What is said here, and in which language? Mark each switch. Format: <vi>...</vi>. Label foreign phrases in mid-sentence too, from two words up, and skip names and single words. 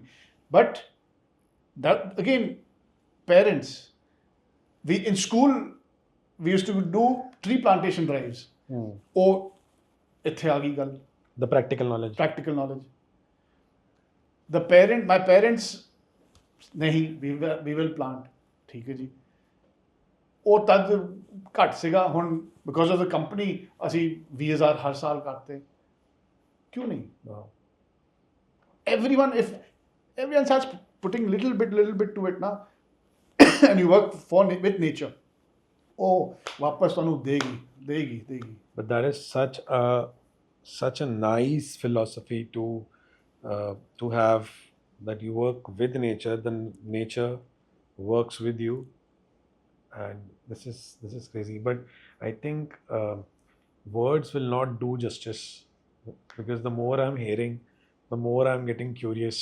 <en>But that again, parents, in school, we used to do tree plantation drives. Oh, the practical knowledge. My parents, nahi, we will plant.</en> <hi>ठीक है जी.</hi> <pa>ਉਹ ਤਦ ਘੱਟ ਸੀਗਾ. ਹੁਣ</pa> <en>because of the company</en> <pa>ਅਸੀਂ 20,000 ਹਰ ਸਾਲ ਕਰਦੇ. ਕਿਉਂ ਨਹੀਂ?</pa> <en>Everyone starts putting little bit to it now and you work with nature.</en> <pa>ਉਹ ਵਾਪਸ ਤੁਹਾਨੂੰ ਦੇਗੀ.</pa> <en>But that is such a nice philosophy to have, that you work with nature, then nature works with you. And this is crazy, but I think words will not do justice, because the more I'm hearing, the more I'm getting curious.</en>